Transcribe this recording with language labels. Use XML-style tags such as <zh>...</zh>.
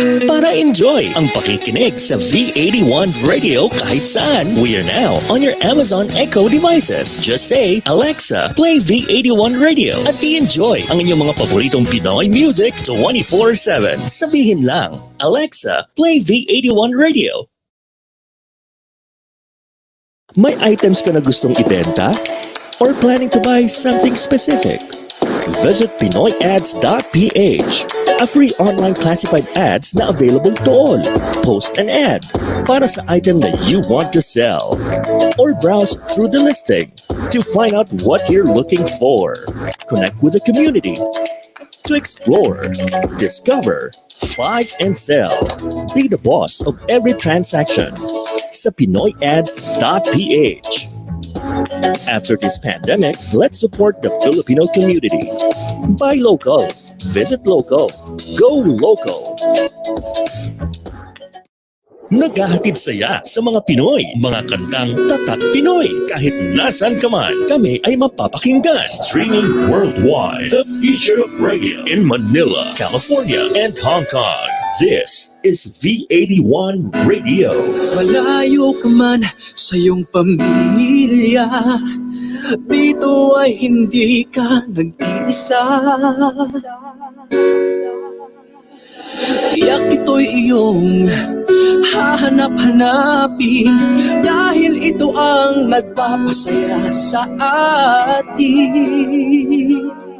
<tl>Para enjoy ang pakikinig sa V81 Radio kahit saan.</tl> <en>We are now on your Amazon Echo devices. Just say, Alexa, play V81 Radio</en> <tl>at i-enjoy ang inyong mga paboritong Pinoy</tl> <en>music 24/7.</en> <tl>Sabihin lang, Alexa,</tl> <en>play V81 Radio.</en> <tl>May items ka na gustong ibenta?</tl> <en>Or planning to buy something specific? Visit PinoyAds.ph, a free online classified ads na available to all. Post an ad</en> <tl>para sa</tl> <en>item that you want to sell. Or browse through the listing to find out what you're looking for. Connect with the community to explore, discover, buy and sell. Be the boss of every transaction sa PinoyAds.ph. After this pandemic, let's support the Filipino community. Buy local, visit local, go local.</en> <tl>Naghahatid saya sa mga Pinoy, mga kantang tatak Pinoy. Kahit nasan ka man, kami ay mapapakinggan.</tl> <en>Streaming worldwide. The future of radio in Manila, California, and Hong Kong. This is V81 Radio.</en> <tl>Malayo ka man sa iyong pamilya, dito ay hindi ka nag-iisa. Tiyak ito'y iyong hahanap-hanapin, dahil ito ang nagpapasaya sa atin.</tl>